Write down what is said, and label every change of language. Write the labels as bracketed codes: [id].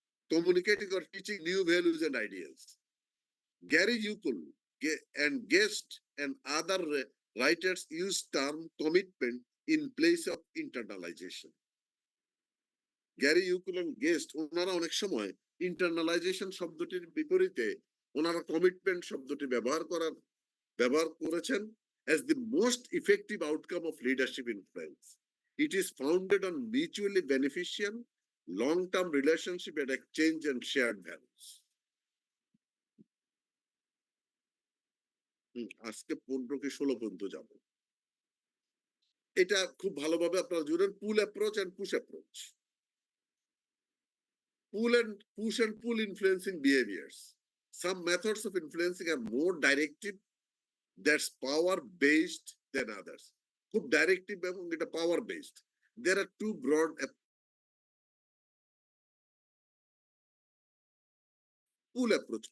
[en] Communicating or teaching new values and ideas. Gary Ukul and Guest and other writers use term commitment in place of internalization. [bn] Gary Ukul and Guest ওনারা অনেক সময় internalisation শব্দটির বিপরীতে ওনারা commitment শব্দটি ব্যবহার করেছেন, [en] as the most effective outcome of leadership influence. It is founded on mutually beneficial, long-term relationship and exchange and shared values. [bn] আজকে 15 কি 16 পর্যন্ত যাব। এটা খুব ভালোভাবে আপনারা জুড়েন, পুল approach and push approach. [en] Push and pull influencing behaviors. Some methods of influencing are more directive, that's power based than others. [bn] খুব directive এবং এটা পাওয়ার based. [en] There are two broad pull approach.